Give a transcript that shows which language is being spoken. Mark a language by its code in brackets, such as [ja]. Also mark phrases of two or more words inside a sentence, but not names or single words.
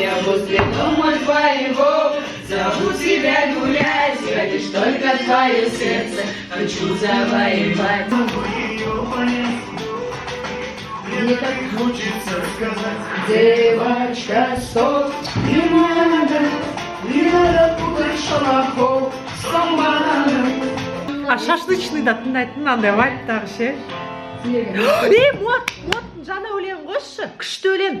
[ru] Я возле дома твоего, зову тебя гулять, я лишь только твое сердце хочу завоевать. Мне так хочется сказать, девочка, стоп, не надо путать шалахов с комбаном. [kk] А шашлычный да тыңдайтын мынандай вайптағы ше. Мот жаңа өлең қойшы, күшті өлең.